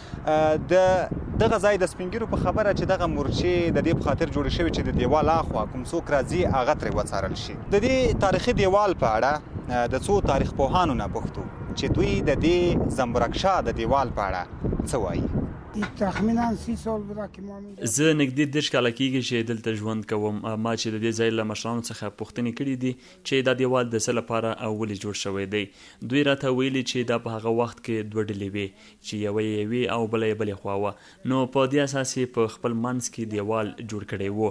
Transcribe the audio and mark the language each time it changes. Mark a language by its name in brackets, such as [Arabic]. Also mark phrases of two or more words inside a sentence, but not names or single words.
[Pashto] د دغه ځای د سپین ږیرو په خبره چې دغه مورچې د دې په خاطر جوړې شوي چې د دیوال اخوا کوم څوک راځي هغه ترې وڅارل شي. د دې تاریخي دیوال په اړه د څو تاریخ پوهانو نه پوښتو چې دوی د دې زنبورکشاه د دیوال په اړه څه وایي. [Persian] تخمینا 30 سال بوده که ما اینجا [Pashto] زه نږدې 10 کاله کېږي چې دلته ژوند کوم. ما چې د دې ځای له مشرانو څخه پوښتنې کړې دي چې دا دیوال د څه لپاره او ولې جوړ شوی دی. دوی راته ویلي چې دا په هغه وخت کې 2 ډلې وې چې یوه یې یوې او بله یې بلې خوا وه، نو په دې اساس یې په خپل منځ کې دیوال جوړ کړی و.